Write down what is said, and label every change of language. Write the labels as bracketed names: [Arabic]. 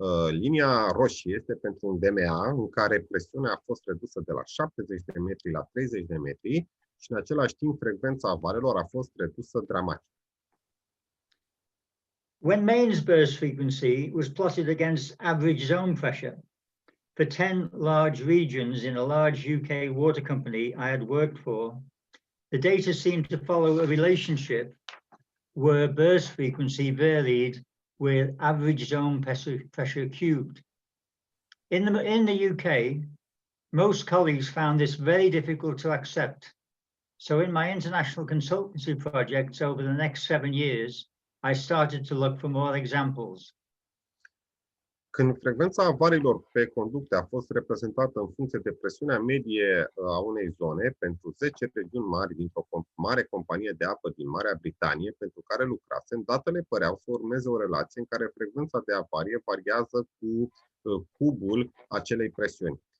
[Romanian] Linia roșie este pentru un DMA în care presiunea a fost redusă de la 70 de metri la 30 de metri și în același timp frecvența avariilor a fost redusă dramatic. [English] When mains burst frequency was plotted against average zone pressure for 10 large regions in a large UK water company I had worked for, the data seemed to follow a relationship where burst frequency varied with average zone pressure cubed. In the UK, most colleagues found this very difficult to accept. So in my international consultancy projects over the next 7 years, I started to look for more examples. [Romanian] Când frecvența avariilor pe conducte a fost reprezentată în funcție de presiunea medie a unei zone pentru 10 regiuni mari dintr-o mare companie de apă din Marea Britanie pentru care lucrasem, datele păreau să urmeze o relație în care frecvența de avarie variază cu cubul acelei presiuni.